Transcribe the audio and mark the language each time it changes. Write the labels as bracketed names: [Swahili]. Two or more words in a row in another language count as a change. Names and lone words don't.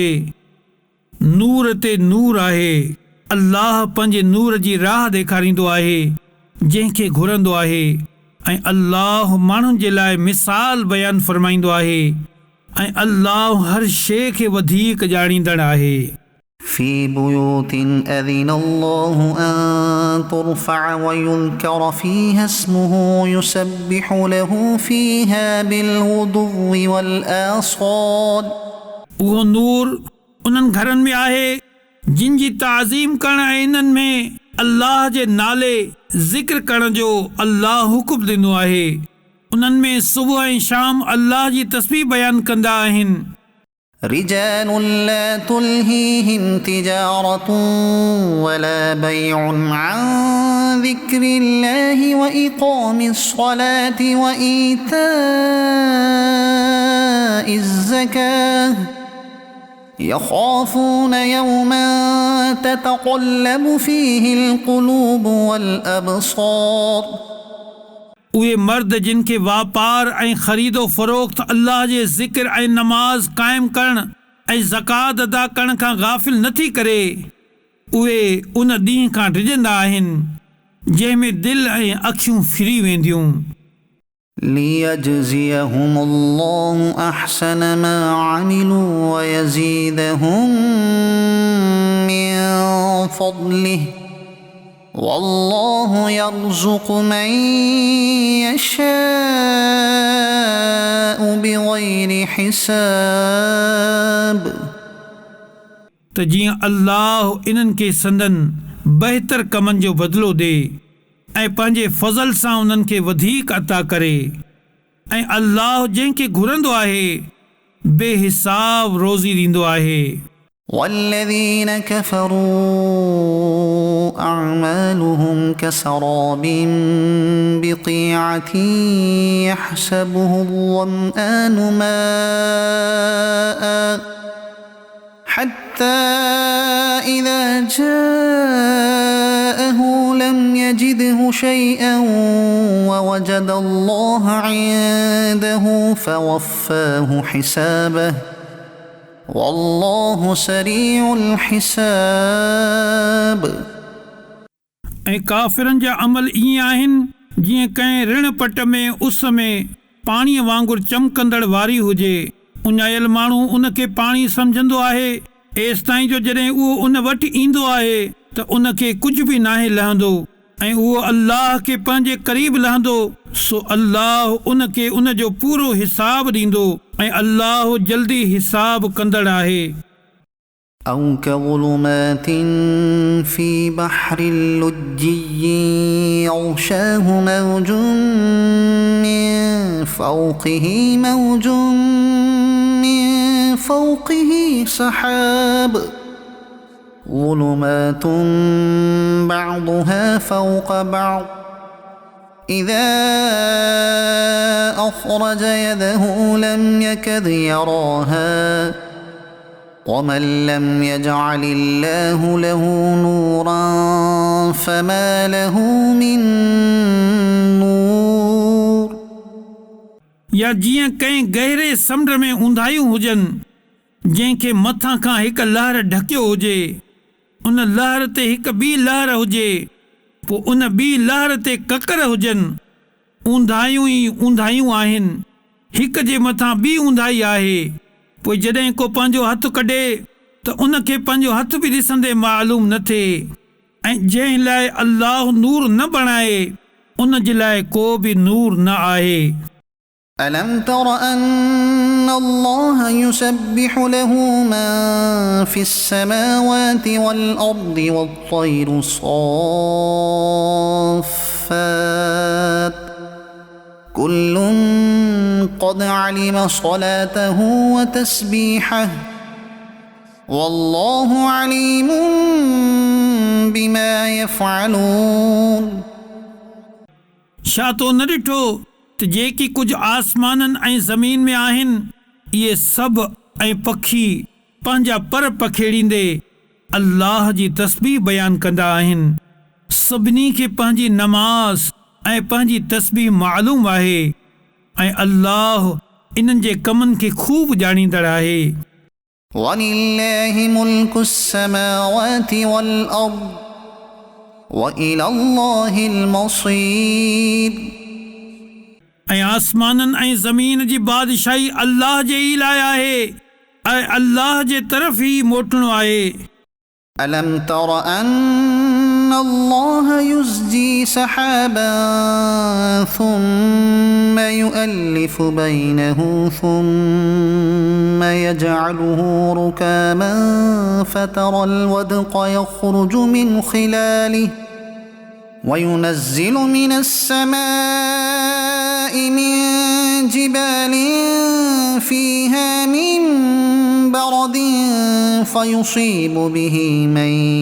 [Sindhi] नूर ते नूर आहे। अल्लाह पंहिंजे नूर जी राह ॾेखारींदो आहे जंहिंखे घुरंदो आहे ऐं अल्लाह माण्हुनि जे लाइ मिसाल बयानु फरमाईंदो आहे ऐं अल्लाह हर शइ खे वधीक ॼाणींदड़ आहे। [Arabic] في بيوت أذن الله أن ترفع ويذكر فيها اسمه يسبح له فيها بالغدو والآصال। [Sindhi] उहो नूर उन्हनि घरनि में आहे जिन जी ताज़ीम करण ऐं इन्हनि में अल्लाह जे नाले ज़िक्र करण जो अल्लाह हुकुम ॾिनो आहे। उन्हनि में सुबुह ऐं शाम अल्लाह जी तस्बीह बयानु कंदा आहिनि। [Arabic] رجال لا تلهيهم تجارة ولا بيع عن ذكر الله وإقام الصلاة وإيتاء الزكاة يخافون يوما تتقلب فيه القلوب والأبصار। [Sindhi] उहे मर्द जिन खे वापार ऐं ख़रीदो फ़रोख्त अल्लाह जे ज़िक्र ऐं नमाज़ क़ाइमु करण ऐं ज़कात अदा करण खां गाफ़िल नथी करे, उहे उन ॾींहं खां डिॼंदा आहिनि जंहिं में दिलि ऐं अखियूं फिरी वेंदियूं। [Arabic] ليجزيهم الله أحسن ما عملوا ويزيدهم من فضله والله يرزق من يشاء بغير حساب। [Sindhi] त जीअं अल्लाह इन्हनि खे संदन बहितर कमनि जो बदिलो ॾे ऐं पंहिंजे फज़ल सां उन्हनि खे वधीक अता करे ऐं अल्लाह जंहिंखे घुरंदो आहे बेहिसाब रोज़ी ॾींदो आहे। [Arabic] والذين كفروا أعمالهم كسراب بقيعة يحسبه الظمآن ماء حتى إذا جاءه لم يجده شيئا ووجد الله عنده فوفاه حسابه والله سريع الحساب. [Sindhi] ऐं काफ़िरनि जा अमल ईअं आहिनि जीअं कंहिं ऋण पट में उस में पाणीअ वांगुरु चमकंदड़ वारी हुजे। उञायल माण्हू उनखे पाणी सम्झंदो आहे एसि ताईं जो जॾहिं उहो उन वटि ईंदो आहे त उनखे कुझु बि नाहे लहंदो ऐं उहो अल्लाह खे पंहिंजे क़रीब लहंदो सो अल्लाह उनखे उनजो पूरो हिसाब ॾींदो ऐं अल्लाह जल्दी हिसाब कंदड़ आहे। [Arabic] أو كظلمات في بحر لجي يغشاه موج من فوقه موج من فوقه سحاب ظلمات بعضها فوق بعض إذا أخرج يده لم يكد يراها ومن لم يجعل الله له نورا فما له من نور. [Sindhi] या जीअं कंहिं गहरे समुंड में ऊंधायूं हुजनि जंहिंखे मथां खां हिकु लहर ढकियो हुजे उन लहर ते हिकु ॿी लहर हुजे पोइ उन ॿी लहर ते ककर हुजनि। ऊंधायूं ई ऊंधायूं आहिनि हिक जे मथां ॿी ऊंधाई आहे। पोइ जॾहिं को पंहिंजो हथु कढे त उनखे पंहिंजो हथ बि ॾिसंदे मालूम न थिए ऐं जंहिं लाइ अल्लाह नूर न बणाए उन जे लाइ को बि नूर न आहे। [Arabic] ألم تر أن الله يسبح له من في السماوات والأرض والطير صافات كل قد علم صلاته وتسبيحه والله عليم بما يفعلون. [Sindhi] छा तो न ॾिठो त जेकी कुझु आसमाननि ऐं ज़मीन में आहिनि इहे सभु ऐं पखी पंहिंजा पर पखेड़ींदे अल्लाह जी तस्बीह बयानु कंदा आहिनि। सभिनी खे पंहिंजी नमाज़ ऐं पंहिंजी तस्बीह मालूम आहे ऐं अल्लाह इन्हनि जे कमनि खे खूब ॼाणींदड़ आहे। [Arabic] وَلِلَّهِ مُلْكُ السَّمَاوَاتِ وَالْأَرْضِ وَإِلَى اللَّهِ الْمَصِيرُ. [Sindhi] ऐं आसमाननि ऐं ज़मीन जी बादशाही अल्लाह जे ई लाइ आहे ऐं अल्लाह जे तरफ़ ई मोटणो आहे। [Arabic] ألم تر أن الله يزجي سحابا ثم يؤلف بينه ثم يجعله ركاما فترى الودق يخرج من خلاله وينزل من السماء من جبال فيها من برد فيصيب به من